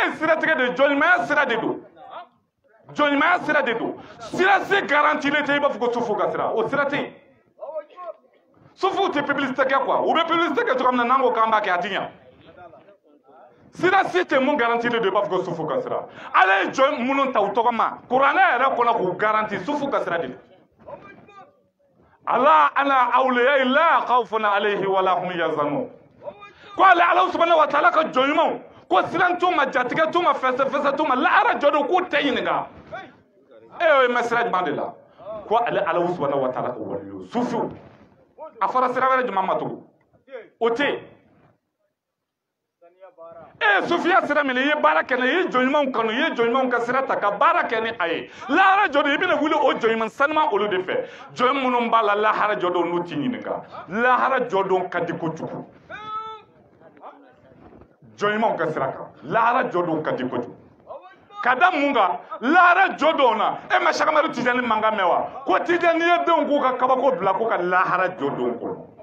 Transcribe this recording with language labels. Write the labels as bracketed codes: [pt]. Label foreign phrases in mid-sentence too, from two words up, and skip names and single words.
[bm] ye siratigɛ de jɔnɲumanya sira de don jɔnɲumanya sira de don sira se garantilen tɛ i b'a fɔ ko sufiw ka sira o sira tɛ yen sufiw tɛ publicité kɛ quoi u bɛ publicité kɛ cogo min na n'an ko k'an b'a kɛ a tɛ ɲa sira si tɛ mun garantilen don i b'a fɔ ko sufiw ka sira ala ye jɔn minnu ta u tɔgɔ ma kuranɛ yɛrɛ kɔnɔ k'u garanti sufiw ka sira de don [ar] ألا أنا أولياء لا خوف عليهم ولا هم يحزنون [bm] ko ala [ar] سبحانه وتعالى [bm] ka jɔn ɲumanw ko siran t'u ma jatigɛ t'u ma fɛsɛfɛsɛ t'u ma lahara jɔ don k'u tɛ ɲininka o ye mɛsira jumɛn de la ko ale ala [ar] سبحانه وتعالى [bm] ka waliyo sufiw a fɔra sira wɛrɛ jumɛn ma tugun o tɛ sufiya sira minɛ i ye baara kɛ i ye jɔn ɲumanw kanu i ye jɔn ɲumanw ka sira ta ka baara kɛ ni a ye lahara jɔ don i bɛna wuli o jɔn ɲuman sanuma olu de fɛ jɔn minnu b'a la lahara jɔ don n'u t'i ɲininka lahara jɔ don ka di kojugu jɔn ɲumanw ka sira kan lahara jɔ don ka di kojugu ka da mun kan lahara jɔ don na e ma Sakamadu Tijani mankan mɛn wa ko Tijani ye denw k'u ka kabako bila k'u ka lahara jɔ don kɔnɔ